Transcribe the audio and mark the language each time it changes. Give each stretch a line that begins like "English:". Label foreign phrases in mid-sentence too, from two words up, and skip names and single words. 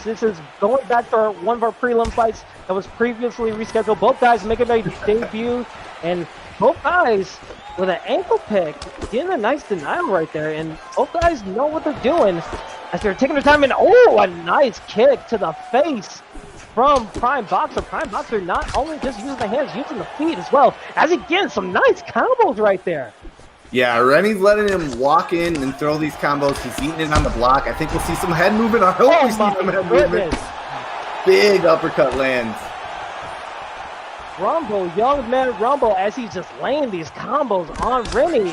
English: This is going back to one of our prelim fights that was previously rescheduled. Both guys making their debut, and both guys with an ankle pick, getting a nice denial right there. And both guys know what they're doing as they're taking their time. And a nice kick to the face from PrimeB-o-x-e-r. PrimeB-o-x-e-r not only just using the hands, using the feet as well, as he gets some nice combos right there. Yeah, Rennie's letting him walk in and throw these combos. He's eating it on the block. I think we'll see some head movement. I hope we see some head movement. Big uppercut lands. Rumble, young man Rumble, as he's just laying these combos on Rinny.